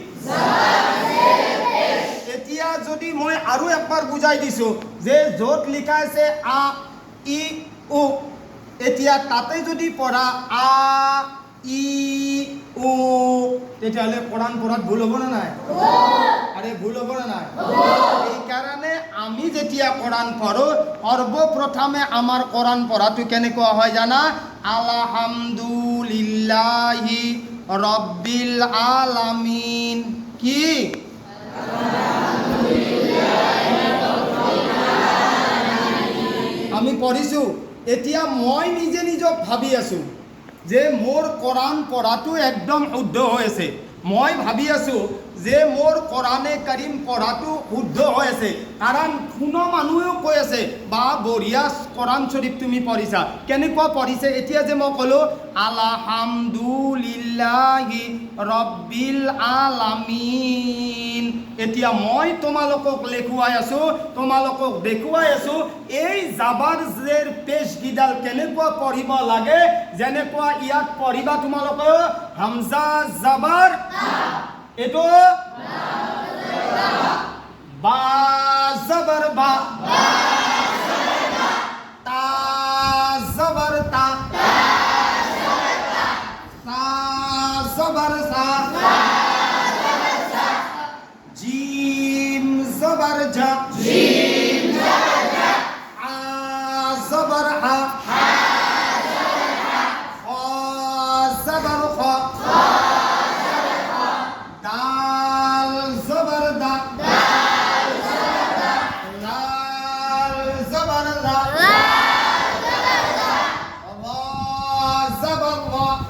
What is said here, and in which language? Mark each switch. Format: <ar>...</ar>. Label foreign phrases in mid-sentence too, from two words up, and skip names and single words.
<as>এতিয়া যদি মই আৰু একবাৰ বুজাই দিছো যে য'ত লিখা আছে আ ই উ, এতিয়া তাতে যদি পঢ়া আ ই উ, তেতিয়াহ'লে কোরআন পড়াত ভুল হ'ব না নাই? আরে ভুল হ'ব না নাই? এই কাৰণে আমি যেতিয়া কোরআন পঢ়ো সৰ্বপ্ৰথমে আমাৰ কোরআন পঢ়াটো কেনেকুৱা হয় জানা?</as> <ar>الحمد لله رب العالمين. কি?</ar> <as>আমি পঢ়িছো। এতিয়া মই নিজে নিজক ভাবি আছো যে মোৰ কোরআন পঢ়াটো একদম শুদ্ধ হৈ আছে। মই ভাবি আছো যে মোৰ কোরআনে কারিম পঢ়াটো শুদ্ধ হৈ আছে, কাৰণ কোনো মানুহেও কৈ আছে বা বঢ়িয়া কোরআন শরীফ তুমি পঢ়িছা। কেনেকুৱা পঢ়িছে? এতিয়া যে মই ক'লো</as> <ar>الحمد لله رب العالمين,</ar> <as>এতিয়া মই তোমালোকক লেখুৱাই আছো, তোমালোকক দেখুৱাই আছো এই জাবাৰ জেৰ পেশ গিডাল কেনেকুৱা পঢ়িব লাগে। যেনেকুৱা ইয়াত পঢ়িবা তোমালোকে হামজা জাবাৰ, এইটো বা জাবাৰ বা, তা জাবাৰ তা, সা জাবাৰ সা, জিম জাবাৰ জা, আ জাবার আ, খ জাবার খ, দাল জাবার দা, লাল জাবার লা, রা জাবার রা,</as>